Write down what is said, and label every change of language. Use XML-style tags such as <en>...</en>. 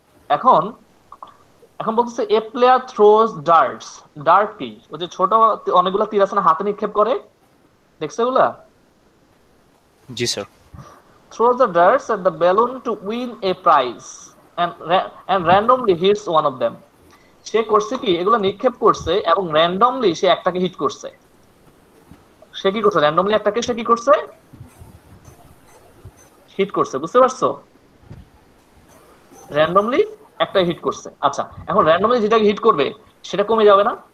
<bn>এখন এখন বলতেছে</bn> <en>A player throws darts.</en> <bn>Dirt কি? ওই যে ছোট অনেকগুলো তীর আছে না, হাতে নিক্ষেপ করে, দেখছো এগুলা? জি sir.</bn> <en>Throws the darts at the balloon to win a prize and randomly hits one of them.</en> <bn>সে করছে কি, এগুলো নিক্ষেপ করছে এবং র্যান্ডমলি সে একটাকে হিট করছে। সে কি করছে? র্যান্ডমলি একটাকে সে কি করছে? হিট করছে। বুঝতে পারছো? র্যান্ডমলি একটা হিট করছে। আচ্ছা, এখন র্যান্ডমলি যেটাকে হিট করবে সেটা কমে যাবে না?</bn>